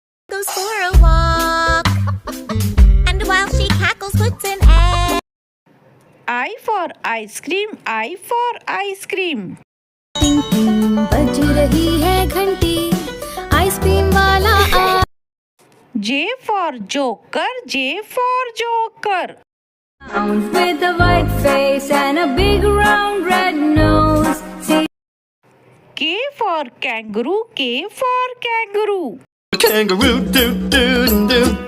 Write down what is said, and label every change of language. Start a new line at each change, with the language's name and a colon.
English: Goes for a walk, and while she cackles, puts an egg. I for ice cream. I for ice cream.
Hindi: बज रही है घंटी ice cream वाला आ
English: J for joker. J for joker. with a white face and a big round red nose. See K for kangaroo. K for kangaroo. Kangaroo doo doo doo.